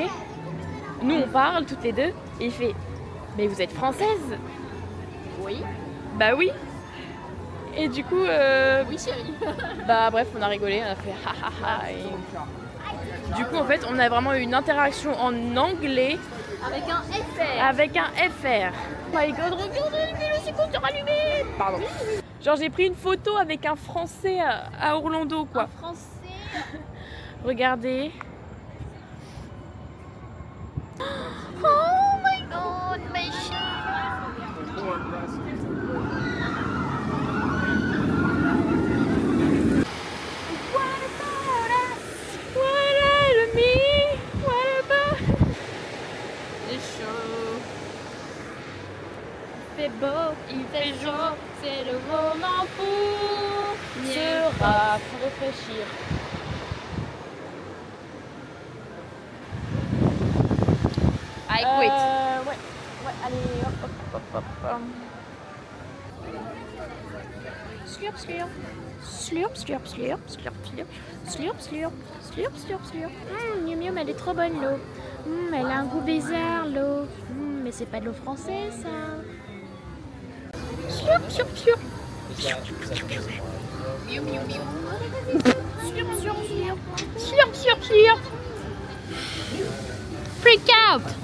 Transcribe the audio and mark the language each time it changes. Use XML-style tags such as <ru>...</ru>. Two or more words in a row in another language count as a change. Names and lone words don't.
<fr>Nous on parle toutes les deux et il fait mais vous êtes française? Oui. Bah oui. Et du coup Oui chérie. bah bref on a rigolé, on a fait ha ha ha et... Du coup en fait on a vraiment eu une interaction en anglais Avec un FR. avec un FR.</fr> <en>Oh my god,</en> <fr>regardez le Velocicoaster allumé. Pardon. Genre j'ai pris une photo avec un français à Orlando quoi. Français. Regardez.</fr> <en>Oh my god,</en> <fr>ma chérie.</fr> <en>What about us? What about me? What about...</en> <fr>C'est chaud. Il fait beau, il fait chaud, C'est le moment pour se rafraîchir.</fr> <en>I quit.</en> <fr>Ouais, allez, hop, hop, hop, hop. Slurp, slurp. Slurp, slurp, slurp, slurp, slurp. Slurp, slurp, slurp, slurp, slurp. Miam, miam, elle est trop bonne l'eau. Elle a un goût bizarre l'eau. Mais c'est pas de l'eau française ça. Slurp, slurp, slurp. Miou, miou, miou. Slurp, slurp, slurp. Slurp, slurp, slurp.</fr> <en>Freak out.</en>